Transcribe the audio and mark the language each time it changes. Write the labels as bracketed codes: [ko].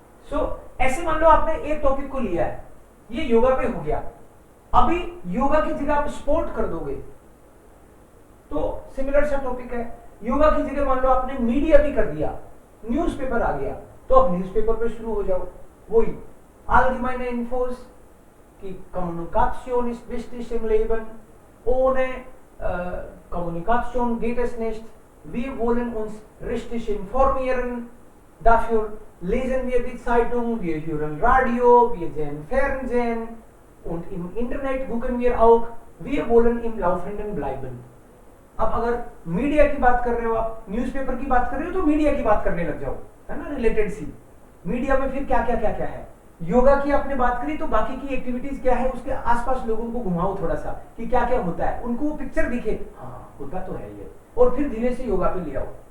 [hi] So, ऐसे मान लो आपने एक टॉपिक को लिया है, ये योगा पे हो गया, अभी योगा की जगह आप स्पोर्ट कर दोगे तो सिमिलर सा टॉपिक है। योगा की जगह मान लो आपने मीडिया भी कर दिया, न्यूज़पेपर आ गया, तो अब न्यूज़पेपर पे शुरू हो जाओ। वही [de] allgemeine Infos, [hi] की [de] Kommunikation ist wichtig im Leben, ohne Kommunikation geht es nicht, wir wollen uns richtig informieren, dafür lesen wir die Zeitung, wir hören Radio, wir sehen Fernsehen und im Internet gucken wir auch, wir wollen im Laufenden bleiben। [hi] अब अगर media की बात कर रहे हो, आप newspaper की बात कर रहे हो, तो मीडिया की बात करने लग जाओ, है ना, रिलेटेड सी। मीडिया में फिर क्या क्या क्या क्या है, योगा की आपने बात करी तो बाकी की एक्टिविटीज क्या है, उसके आसपास लोगों को घुमाओ थोड़ा सा कि क्या क्या होता है, उनको वो पिक्चर दिखे, हाँ होता तो है ये, और फिर धीरे से योगा पे ले आओ।